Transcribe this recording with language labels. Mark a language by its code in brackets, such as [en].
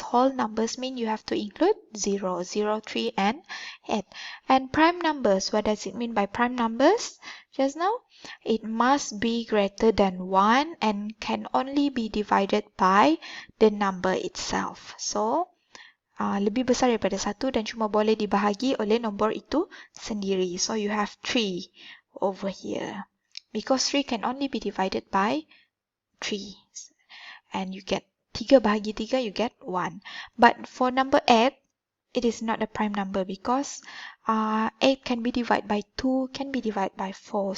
[en] Whole numbers mean you have to include 0, 0, 3 and 8. And prime numbers, what does it mean by prime numbers? Just now, it must be greater than 1 and can only be divided by the number itself. [ms] So lebih besar daripada 1 dan cuma boleh dibahagi oleh nombor itu sendiri. [en] So you have 3 over here. Because 3 can only be divided by 3. And you get 3 bahagi 3, you get 1. But for number 8, it is not a prime number because 8 can be divided by 2, can be divided by 4.